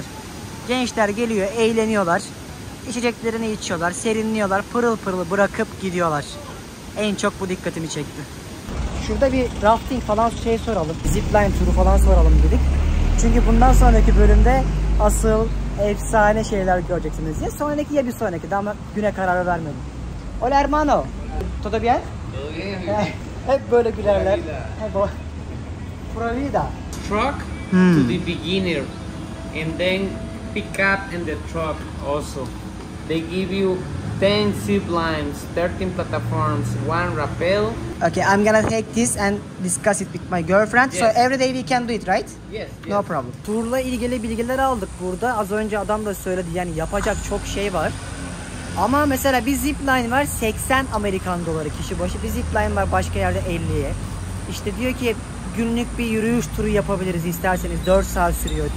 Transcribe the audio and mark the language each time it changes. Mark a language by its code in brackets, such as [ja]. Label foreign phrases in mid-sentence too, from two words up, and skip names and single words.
[tr] Gençler geliyor, eğleniyorlar. İçeceklerini içiyorlar, serinliyorlar, pırıl pırıl bırakıp gidiyorlar. En çok bu dikkatimi çekti. Şurada bir rafting falan soralım. Zipline turu falan soralım dedik. Çünkü bundan sonraki bölümde asıl efsane şeyler göreceksiniz. Ya sonraki ya bir sonraki. Daha güne karar vermedim. [es] Hola hermano. ¿Todo bien? [tr] Hep böyle gülerler. [es] Pura vida. [en] Truck to the beginner, and then pick up in the truck also. They give you 10 zip lines, 13 platforms, 1 rappel. Okay, I'm gonna take this and discuss it with my girlfriend. Yes. So every day we can do it, right? Yes, No problem. [tr] Turla ilgili bilgiler aldık burada. Az önce adam da söyledi, yani yapacak çok şey var. Ama mesela bir zipline var 80 Amerikan doları kişi başı. Bir zipline var başka yerde 50'ye. İşte diyor ki günlük bir yürüyüş turu yapabiliriz isterseniz, 4 saat sürüyor diyor.